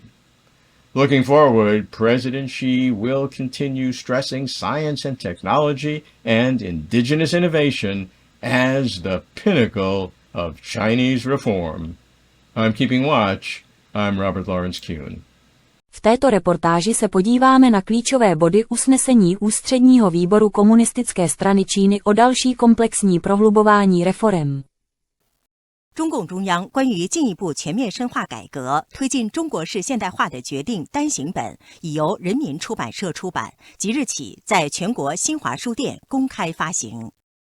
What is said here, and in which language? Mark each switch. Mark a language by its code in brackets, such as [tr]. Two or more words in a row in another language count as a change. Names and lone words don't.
[en] Looking forward, President Xi will continue stressing science and technology and indigenous innovation as the pinnacle of Chinese reform. I'm keeping watch. I'm Robert Lawrence Kuhn. [cs] V této reportáži se podíváme na klíčové body usnesení Ústředního výboru komunistické strany Číny o další komplexní prohlubování reforem. [zh] 中共中央关于进一步全面深化改革、推进中国式现代化的决定单行本已由人民出版社出版，即日起在全国新华书店公开发行。